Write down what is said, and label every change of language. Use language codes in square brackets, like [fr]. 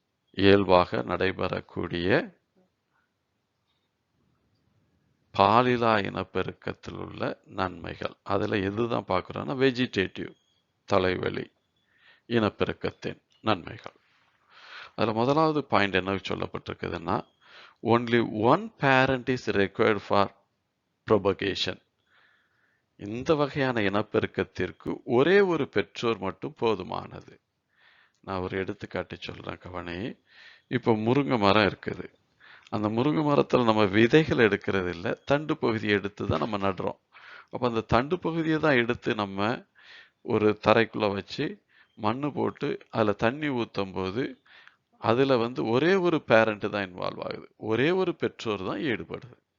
[ta] இயல்பாக நடைபெறக்கூடிய பாலிலா இனப்பெருக்கத்தில் உள்ள நன்மைகள். அதில் எதுதான் பார்க்குறோன்னா வெஜிடேட்டிவ் தலைவழி இனப்பெருக்கத்தின் நன்மைகள். அதில் முதலாவது [en] point [ta] என்ன சொல்லப்பட்டிருக்குதுன்னா, [en] only one parent is required for propagation. [ta] இந்த வகையான இனப்பெருக்கத்திற்கு ஒரே ஒரு பெற்றோர் மட்டும் போதுமானது. நான் ஒரு எடுத்துக்காட்டு சொல்றேன், கவனி. இப்போ முருங்கை மரம் இருக்குது. அந்த முருங்கை மரத்தில் நம்ம விதைகள் எடுக்கிறது இல்லை, தண்டு பகுதியை எடுத்து தான் நம்ம நடுறோம். அப்போ அந்த தண்டு பகுதியை தான் எடுத்து நம்ம ஒரு தரைக்குள்ளே வச்சு மண் போட்டு அதில் தண்ணி ஊற்றும் போது அதில் ஒரே ஒரு பேரண்ட் தான் இன்வால்வ் ஆகுது, ஒரே ஒரு பெற்றோர் தான் ஈடுபடுது.